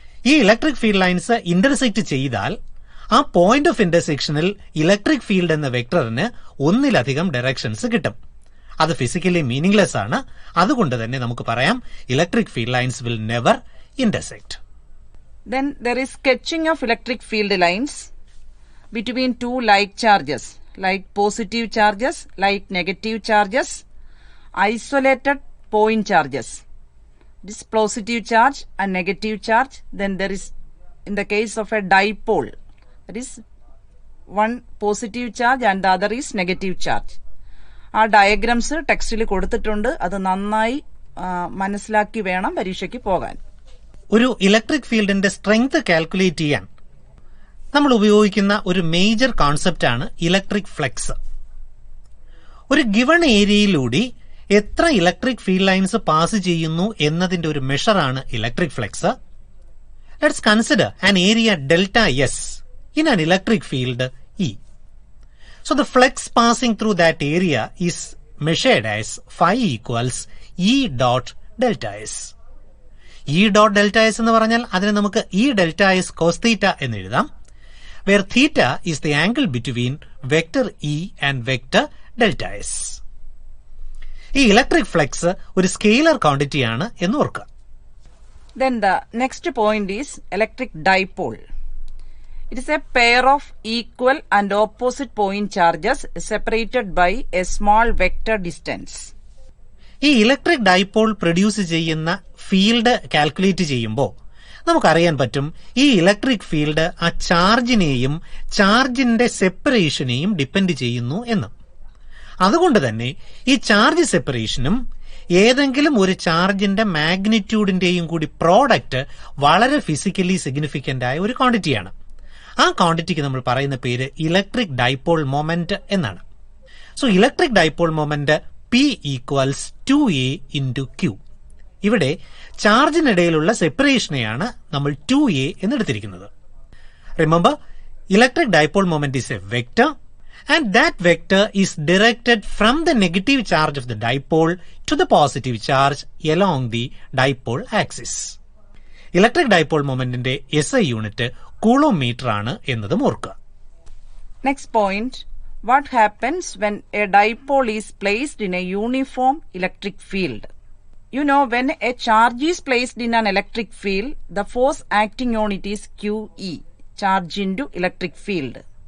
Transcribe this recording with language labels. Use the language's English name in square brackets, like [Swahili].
[Malayalam] ഈ electric field lines intersect ചെയ്താൽ ആ പോയിന്റ് ഓഫ് ഇന്റർസെക്ഷനിൽ ഇലക്ട്രിക് ഫീൽഡ് എന്ന വെക്ടറിന് ഒന്നിലധികം ഡയറക്ഷൻസ് കിട്ടും. അത് ഫിസിക്കലി മീനിംഗ്ലെസ് ആണ്. അതുകൊണ്ട് തന്നെ നമുക്ക് പറയാം [English] Electric field lines will never intersect. Then there is sketching of electric field lines between two like charges, like positive charges, like negative charges, isolated point charges. This positive charge and negative charge. Then there is, in the case of a dipole, that is one positive charge and the other is negative charge. [Malayalam] ആ diagrams ടെക്സ്റ്റിൽ കൊടുത്തിട്ടുണ്ട്. അത് നന്നായി മനസ്സിലാക്കി വേണം പരീക്ഷയ്ക്ക് പോകാൻ. ഒരു ഇലക്ട്രിക് ഫീൽഡിന്റെ സ്ട്രെങ്ത് കാൽക്കുലേറ്റ് ചെയ്യാൻ നമ്മൾ ഉപയോഗിക്കുന്ന ഒരു മേജർ കോൺസെപ്റ്റ് ആണ് ഇലക്ട്രിക് ഫ്ലക്സ്. ഒരു ഗിവൺ ഏരിയയിലൂടെ എത്ര ഇലക്ട്രിക് ഫീൽഡ് ലൈൻസ് പാസ് ചെയ്യുന്നു എന്നതിന്റെ ഒരു മെഷറാണ് electric flux. [English] Let's consider an area delta S in an electric field E. So the flux passing through that area is measured as phi equals E dot delta S. [Malayalam] E dot delta S എന്ന് പറഞ്ഞാൽ അതിനെ നമുക്ക് E delta S cos theta എന്ന് എഴുതാം, [English] where theta is the angle between vector E and vector delta S. [Malayalam] ഈ electric flux ഒരു scalar quantity ആണ് എന്ന് ഓർക്കുക. [English] Then the next point is electric dipole. It is a pair of equal and opposite point charges separated by a small vector distance. [Malayalam] ഈ electric dipole produce ചെയ്യുന്ന field calculate ചെയ്യുമ്പോൾ നമുക്കറിയാൻ പറ്റും ഈ ഇലക്ട്രിക് ഫീൽഡ് ആ ചാർജിനെയും ചാർജിന്റെ സെപ്പറേഷനെയും ഡിപ്പെൻഡ് ചെയ്യുന്നു എന്ന്. അതുകൊണ്ട് തന്നെ ഈ ചാർജ് സെപ്പറേഷനും ഏതെങ്കിലും ഒരു ചാർജിന്റെ മാഗ്നിറ്റ്യൂഡിന്റെയും കൂടി പ്രോഡക്റ്റ് വളരെ ഫിസിക്കലി സിഗ്നിഫിക്കന്റ് ആയ ഒരു ക്വാണ്ടിറ്റിയാണ്. ആ ക്വാണ്ടിറ്റിക്ക് നമ്മൾ പറയുന്ന പേര് ഇലക്ട്രിക് ഡൈപോൾ മൊമെന്റ് എന്നാണ്. [English] So electric dipole moment P equals 2a into Q. [Malayalam] ഇവിടെ ചാർജിനിടയിലുള്ള സെപ്പറേഷനെയാണ് നമ്മൾ 2a എന്നെടുത്തിരിക്കുന്നത്. [English] Remember, electric dipole moment is a vector and that vector is directed from the negative charge of the dipole to the positive charge along the dipole axis. [Malayalam] Electric dipole മൊമെന്റിന്റെ SI unit കൂളോമീറ്റർ ആണ് എന്നതും ഓർക്കുക. [English] Next point, what happens when a dipole is placed in a uniform electric field? You know, when a charge is placed in an electric field, the force acting on it is QE, charge into electric field.